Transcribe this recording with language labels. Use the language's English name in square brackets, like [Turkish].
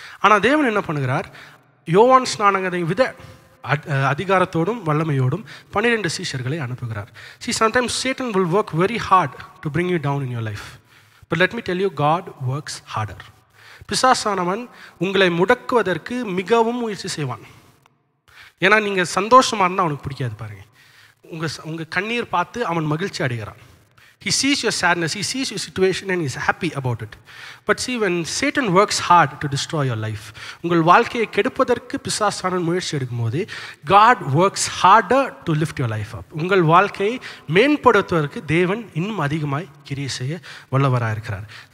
[Tamil] ஆனால் தேவன் என்ன பண்ணுகிறார், யோவான் ஸ்நானகனை விட அதிகாரத்தோடும் வல்லமையோடும் 12 சீஷர்களை அனுப்புகிறார். [English] Sometimes Satan will work very hard to bring you down in your life. But let me tell you, God works harder. [Tamil] பிசாசானவன் உங்களை முடக்குவதற்கு மிகவும் முயற்சி செய்வான். ஏன்னா நீங்கள் சந்தோஷமாக இருந்தால் அவனுக்கு பிடிக்காது. பாருங்கள், உங்கள் கண்ணீர் பார்த்து அவன் மகிழ்ச்சி அடைகிறான். [English] He sees your sadness, he sees your situation and he is happy about it. But see, when Satan works hard to destroy your life, [Tamil] உங்கள் வாழ்க்கையை கெடுப்பதற்கு பிசாசானவன் முயற்சி எடுக்கும்போது [English] God works harder to lift your life up. [Tamil] உங்கள் வாழ்க்கையை மேம்படுத்துவதற்கு தேவன் இன்னும் அதிகமாய் கிரியை செய்ய வல்லவராக இருக்கிறார்.